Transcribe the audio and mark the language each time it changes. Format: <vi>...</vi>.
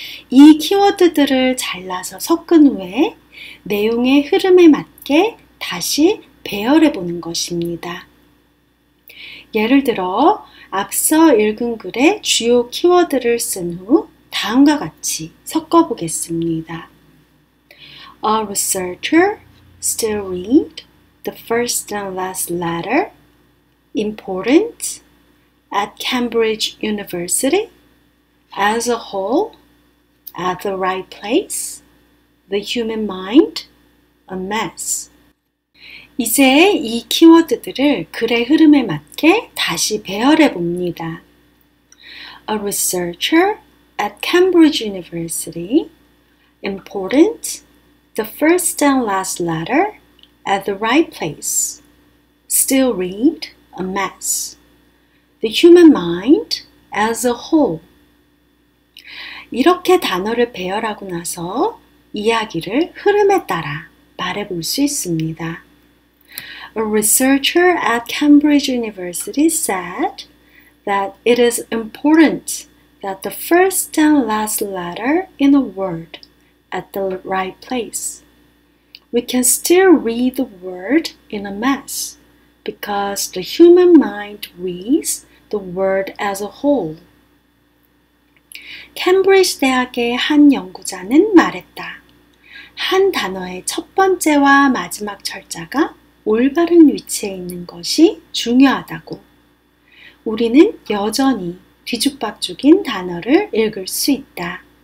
<ko>이 키워드들을 잘라서 섞은 후에 내용의 흐름에 맞게 다시 배열해 보는 것입니다. 예를 들어 앞서 읽은 글의 주요 키워드를 쓴 후 다음과 같이 섞어 보겠습니다.</ko> <en>A researcher still read the first and last letter, important, at Cambridge University, as a whole, at the right place, the human mind, a mess.</en> <ko>이제 이 키워드들을 글의 흐름에 맞게 다시 배열해 봅니다.</ko> <en>A researcher at Cambridge University, important, the first and last letter, at the right place, still read, a mess, the human mind, as a whole.</en> <ko>이렇게 단어를 배열하고 나서 이야기를 흐름에 따라 말해볼 수 있습니다.</ko> <en>A researcher at Cambridge University said that it is important that the first and last letter in a word at the right place. We can still read the word in a mess because the human mind reads the word as a whole.</en> <ko>캠브리지 대학의 한 연구자는 말했다. 한 단어의 첫 번째와 마지막 철자가 올바른 위치에 있는 것이 중요하다고. 우리는 여전히 뒤죽박죽인 단어를 읽을 수 있다.</ko>